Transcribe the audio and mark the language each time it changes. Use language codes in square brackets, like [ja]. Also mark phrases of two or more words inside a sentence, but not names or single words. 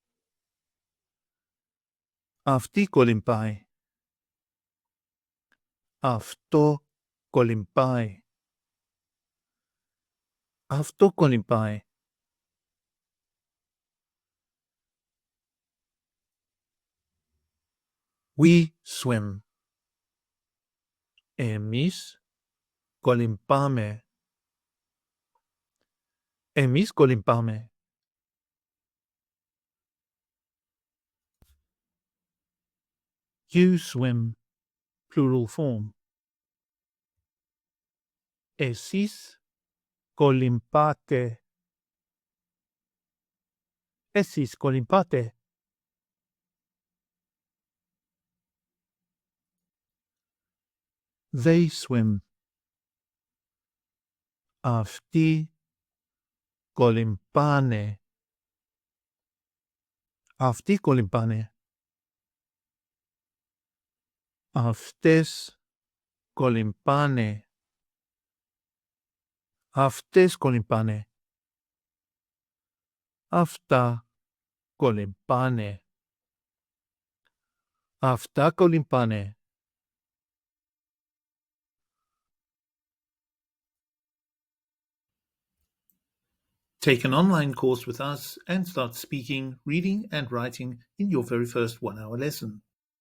[el] Αυτή κολυμπάει. Αυτό κολυμπάει. Αυτό κολυμπάει. [en] We swim. [el] Εμείς κολυμπάμε. Εμείς κολυμπάμε. [en] You swim, plural form. [el] Εσείς κολυμπάτε. Εσείς κολυμπάτε. [en] They swim. [el] Αυτοί κολυμπάνε. Αυτοί κολυμπάνε. Αυτές κολυμπάνε. Αυτές κολυμπάνε. Αυτά κολυμπάνε. Αυτά κολυμπάνε. [en] Take an online course with us and start speaking, reading and writing in your very first 1-hour lesson.